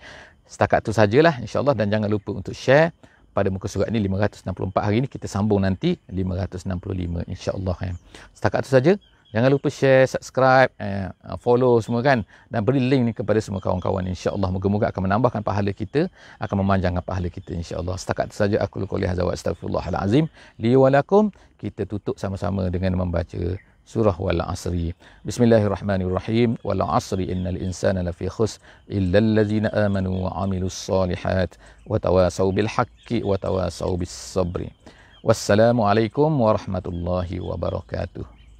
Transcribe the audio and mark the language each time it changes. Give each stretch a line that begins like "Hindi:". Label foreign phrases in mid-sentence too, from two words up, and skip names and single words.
Malay: Setakat itu sajalah insya-Allah, dan jangan lupa untuk share pada muka surat ni 564 hari ni. Kita sambung nanti 565 insya-Allah Setakat itu saja. Jangan lupa
English: share, subscribe, follow
Malay: semua kan. Dan beri link ni kepada semua kawan-kawan. InsyaAllah moga-moga akan menambahkan pahala kita. Akan memanjangkan pahala kita insyaAllah. Setakat itu saja.
Arabic: أقول قولي هذا وأستغفر الله العظيم. لي ولكم.
Malay: Kita tutup sama-sama dengan membaca surah Wal Asri.
Arabic: بسم الله الرحمن الرحيم. والعصر إن الإنسان لفي خسر. إلا الذين آمنوا وعملوا الصالحات. وتواصوا بالحق وتواصوا بالصبر. والسلام عليكم ورحمة الله وبركاته.